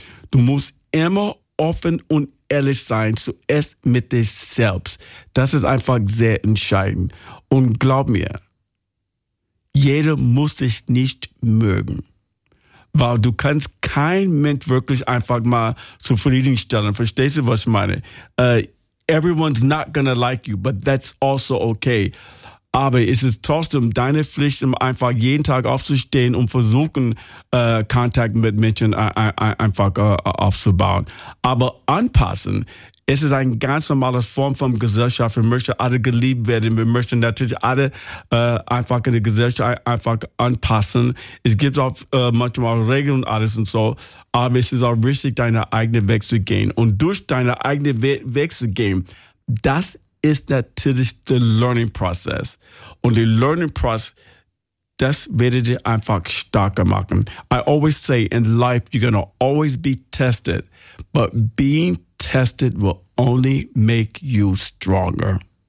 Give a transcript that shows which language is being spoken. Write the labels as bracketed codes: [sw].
[de] Du musst immer offen und ehrlich sein, zuerst mit dir selbst. Das ist einfach sehr entscheidend. Und glaub mir, jeder muss dich nicht mögen. Weil du kannst kein Mensch wirklich einfach mal zufriedenstellen. Verstehst du, was ich meine? [en] Everyone's not gonna like you, but that's also okay. [de] Aber es ist trotzdem deine Pflicht, um einfach jeden Tag aufzustehen und versuchen, Kontakt mit Menschen einfach aufzubauen. Aber anpassen, es ist eine ganz normale Form von Gesellschaft. Wir möchten alle geliebt werden. Wir möchten natürlich alle einfach in der Gesellschaft einfach anpassen. Es gibt auch manchmal Regeln und alles und so. Aber es ist auch wichtig, deinen eigenen Weg zu gehen. Und durch deinen eigenen Weg zu gehen, das ist natürlich der Learning Process. Und der Learning Process, das wird dir einfach stärker machen. [en] I always say, in life, you're going to always be tested. But being tested will only make you stronger.